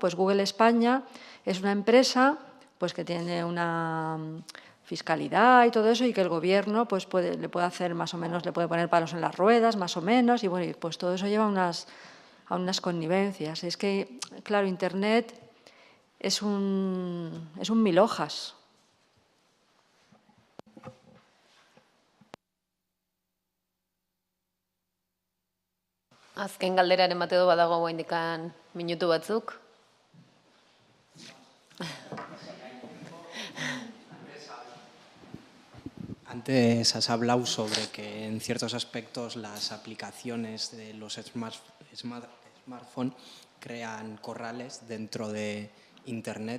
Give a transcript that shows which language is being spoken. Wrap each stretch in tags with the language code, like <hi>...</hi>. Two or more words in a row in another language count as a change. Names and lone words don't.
<es>Pues Google España es una empresa pues que tiene una fiscalidad y todo eso y que el gobierno pues le puede hacer más o menos, le puede poner palos en las ruedas, más o menos, y bueno, pues todo eso lleva a unas connivencias. Es que, claro, Internet es un mil hojas.</es> <eu>Azken galderaren bat edo badago oraindikan minutu batzuk.</eu> <es>Antes has hablado sobre que en ciertos aspectos las aplicaciones de los smartphones crean corrales dentro de Internet.</es>